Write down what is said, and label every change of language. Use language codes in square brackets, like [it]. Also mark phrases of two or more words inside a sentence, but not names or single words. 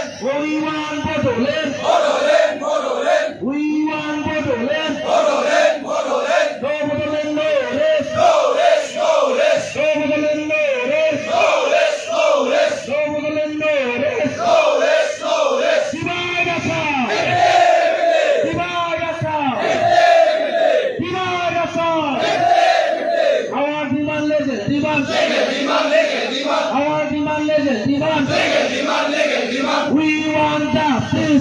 [en] We want Bodoland. Bodoland, Bodoland. We want Bodoland. Bodoland, Bodoland. No Bodoland, no rest. No rest, no rest. No Bodoland, no rest. No rest, no rest. No Bodoland, no rest. No rest, no rest. Divide us all. Divide us all. Divide us all. Our demand, legal demand. Legal demand, legal demand. Our demand, legal demand. Legal demand, legal demand. We want justice.